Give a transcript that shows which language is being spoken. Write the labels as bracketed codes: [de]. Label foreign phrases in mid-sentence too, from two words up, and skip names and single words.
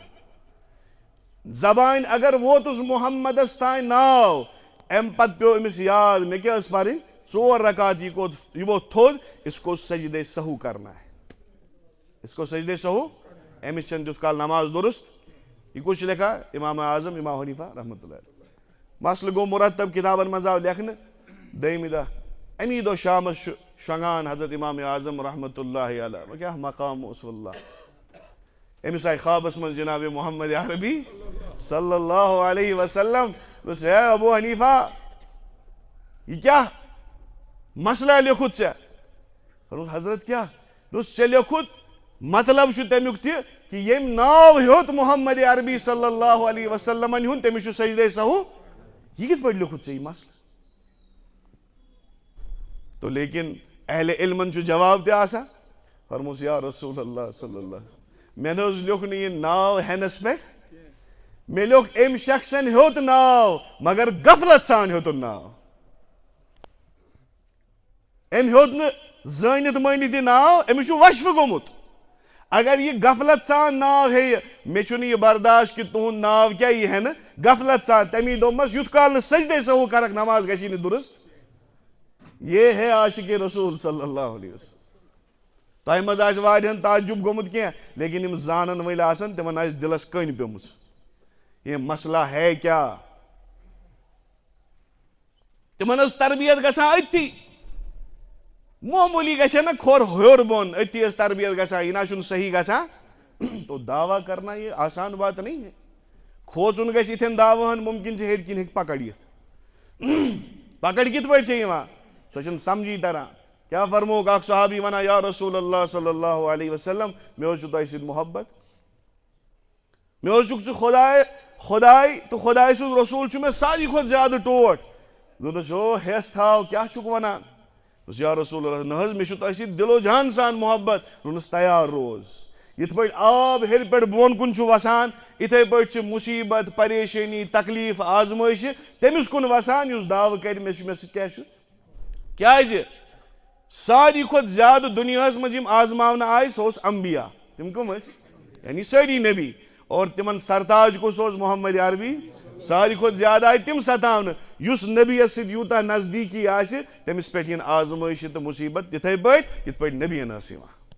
[ks] زبانہِ اگر ووتُس محمدس تانۍ ناو امہِ پتہٕ پیوٚو أمِس یاد مےٚ کیٛاہ ٲس پرٕنۍ 4 رکعت یہ ووت تھوٚد [ur] اس کو سجدے سہو کرنا ہے اس کو سجدے سہو [ks] أمِس چھنہٕ تیُتھ کال نماز درست یہ کُس چھُ لیکھان امام اعظم امام حنیفہ [ar] رحمۃ اللہ [ks] مسلہٕ گوٚو مرتب کتابن منٛز آو لیکھنہٕ دوٚیمہِ دۄہ امی دۄہ شامس چھُ شۄنٛگان حضرت امام اعظم [ar] رحمۃ اللہ علیہ [ks] وۄنۍ کیٛاہ مقام اوس واللہ أمِس آیہِ خوابس منٛز جناب محمد عربی [ar] صلی اللہ علیہ وسلم [ks] دوٚپُس ہے ابو حنیفہ یہ کیٛاہ مسئلہ لیوٚکھُتھ ژےٚ دوٚپُس حضرت کیٛاہ دوٚپُس ژےٚ لیوٚکھُتھ مطلب چھُ تمیُک تہِ کہ ییٚمۍ ناو ہیوٚت محمد عربی [ar] صلی اللہ علیہ وسلمن [ks] ہُنٛد تٔمِس چھُ سجدے سہو یہ کِتھ پٲٹھۍ لیوٚکھُتھ ژےٚ یہِ مسلہٕ تو لیکن اہل علمن چھُ جواب تہِ آسان فرموس [ar] یا رسول اللہ صلی اللہ [ks] مےٚ نہ حظ لیوٚکھ نہٕ یہِ ناو ہٮ۪نس پٮ۪ٹھ مےٚ لیوٚکھ أمۍ شخصن ہیوٚت ناو مگر غفلت سان ہیوٚتُن ناو أمۍ ہیوٚت نہٕ زٲنِتھ مٲنِتھ یہِ ناو أمِس چھُ وشفہٕ گوٚمُت اگر یہ غفلت سان ناو ہیٚیہِ مےٚ چھُنہٕ یہِ برداشت کہ تُہُنٛد ناو کیٛاہ یی ہٮ۪نہٕ غفلت سان تمی دوٚپمس یُتھ کال نہٕ سجدے سہو کرکھ نماز گژھی نہٕ درست یہ ہے عاشق رسول [ar] صلی اللہ علیہ وسلم [ks] تۄہہِ منٛز آسہِ واریاہن تعجب گوٚمُت کینٛہہ لیکن یِم زانن وٲلۍ آسن تِمن آسہِ دِلس کٔنۍ پیٚمٕژ یہ مسئلہ ہے کیٛاہ تِمن ٲس تربیت گژھان أتھی معموٗلی گژھِ نا کھۄر ہیوٚر بۄن أتھی ٲس تربیت گژھان یہِ نہ چھُنہٕ صحیح گژھان [ur] تو دعویٰ کرنا یہ آسان بات نہیں ہے [ks] کھوژُن گژھِ یِتھٮ۪ن دعوہن مُمکِن چھِ ہیٚرِ کِنۍ ہیٚکہِ پکڑ یِتھ پکڑ کِتھ پٲٹھۍ چھےٚ یِوان سۄ چھنہٕ سمجھی تران کیٛاہ فرمووُکھ اکھ صحابی ونان [ar] یا رسول اللہ صلی اللہ علیہ وسلم [ks] مےٚ حظ چھُ تۄہہِ سۭتۍ محبت مےٚ حظ چھُکھ ژٕ خۄداے تہٕ خۄداے سُنٛد رسوٗل چھُ مےٚ ساروی کھۄتہٕ زیادٕ ٹوٹھ دوٚپنس او ہٮ۪س تھاو کیٛاہ چھُکھ ونان دوٚپُس [ar] یا رسول اللہ [ks] نہ حظ مےٚ چھُ تۄہہِ سۭتۍ دِلو جان سان محبت دوٚپنس تیار روز یِتھ پٲٹھۍ آب ہیٚرِ پٮ۪ٹھ بۄن کُن چھُ وسان یِتھے پٲٹھۍ چھِ مُصیبت پریشٲنی تکلیٖف آزمٲیشہِ تٔمِس کُن وسان یُس دعوٕ کرِ مےٚ سۭتۍ کیٛاہ چھُ کیٛازِ ساروی کھۄتہٕ زیادٕ دُنیاہس منٛز یِم آزماونہٕ آیہِ سُہ اوس انبیا تِم کٕم ٲسۍ یعنی سٲری نبی اور تِمن سرتاج کُس اوس محمد عربی ساروی کھۄتہٕ زیادٕ آیہِ تِم ستاونہٕ یُس نبیَس سۭتۍ یوٗتاہ نزدیٖکی آسہِ تٔمِس پٮ۪ٹھ یِن آزمٲیشہِ تہٕ مُصیبت تِتھے پٲٹھۍ یِتھ پٲٹھۍ نبیَن ٲس یِوان